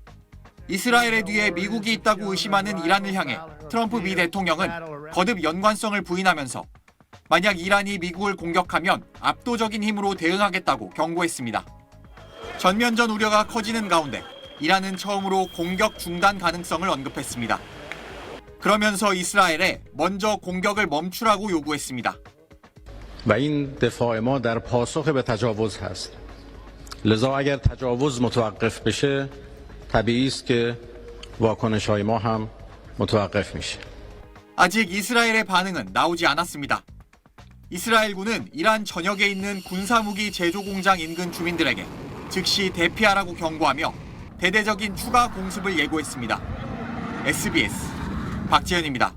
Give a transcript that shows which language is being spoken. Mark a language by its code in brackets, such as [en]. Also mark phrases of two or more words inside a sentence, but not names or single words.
[ko] 이스라엘의 뒤에 미국이 있다고 의심하는 이란을 향해 트럼프 미 대통령은 거듭 연관성을 부인하면서 만약 이란이 미국을 공격하면 압도적인 힘으로 대응하겠다고 경고했습니다. 전면전 우려가 커지는 가운데 이란은 처음으로 공격 중단 가능성을 언급했습니다. 그러면서 이스라엘에 먼저 공격을 멈추라고 요구했습니다. [fa] و این دفاع ما در پاسخ به تجاوز هست. لذا اگر تجاوز متوقف بشه طبیعی است که واکنش‌های ما هم متوقف میشه. [ko] 아직 이스라엘의 반응은 나오지 않았습니다. 이스라엘군은 이란 전역에 있는 군사무기 제조 공장 인근 주민들에게 즉시 대피하라고 경고하며 대대적인 추가 공습을 예고했습니다. SBS 박지현입니다.